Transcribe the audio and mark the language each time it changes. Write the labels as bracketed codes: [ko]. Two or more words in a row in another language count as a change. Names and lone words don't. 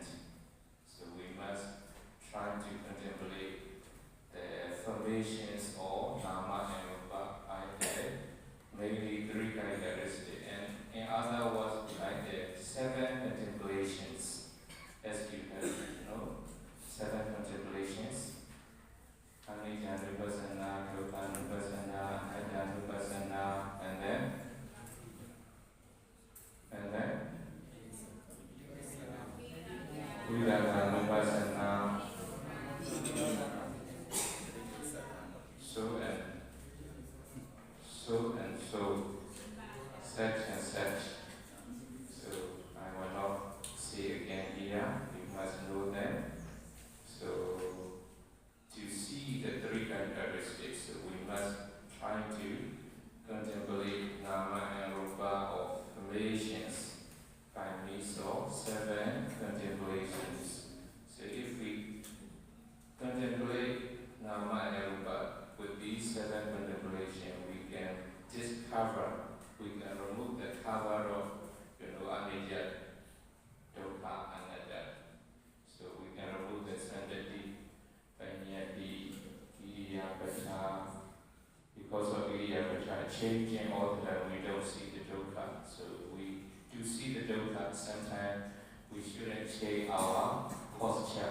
[en] So we must try to contemplate the formations of Nama and Rupa by the mainly three characteristics, and in other words, like the seven contemplations, as you have, seven contemplations. [pi] Anicca Nupassana, Dukkha Nupassana, Anatta Nupassana, and then Virakka Nupassana, [en] so and so, such and such. So I will not say again here, you must know them. So to see the three characteristics, we must try to contemplate Nama and Rupa of relations by means of seven contemplations. So if we contemplate Nama and Rupa with these seven contemplations, we can discover we can remove the cover of, [pi] anicca, dukkha, anatta. [en] So we can remove the [pi] sandati, panyati, idiyapacha. [en] Because of idiyapacha changing all the time, we don't see the dukkha. So we do see the dukkha. Sometimes we shouldn't change our posture.